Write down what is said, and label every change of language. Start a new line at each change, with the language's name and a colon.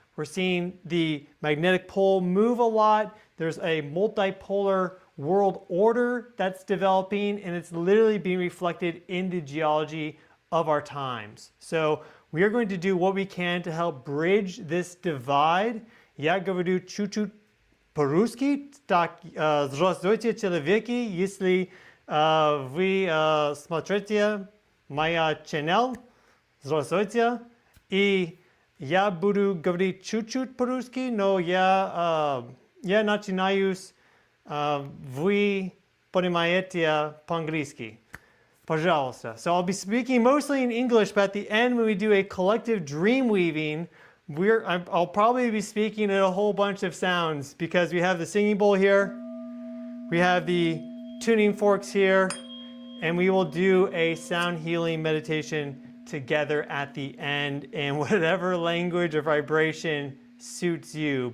English: We're seeing the magnetic pole move a lot. There's a multipolar world order that's developing, and it's literally being reflected in the geology of our times. So we are going to do what we can to help bridge this divide.
Russian: Я говорю чуть-чуть по-русски, так, здравствуйте, человеки, если вы смотрите моя channel, здравствуйте, и я буду говорить чуть-чуть по-русски, но я начинаюсь, вы понимаете по-английски. Пожалуйста.
English: So I'll be speaking mostly in English, but at the end when we do a collective dream weaving, I'll probably be speaking in a whole bunch of sounds, because we have the singing bowl here, we have the tuning forks here, and we will do a sound healing meditation together at the end in whatever language or vibration suits you.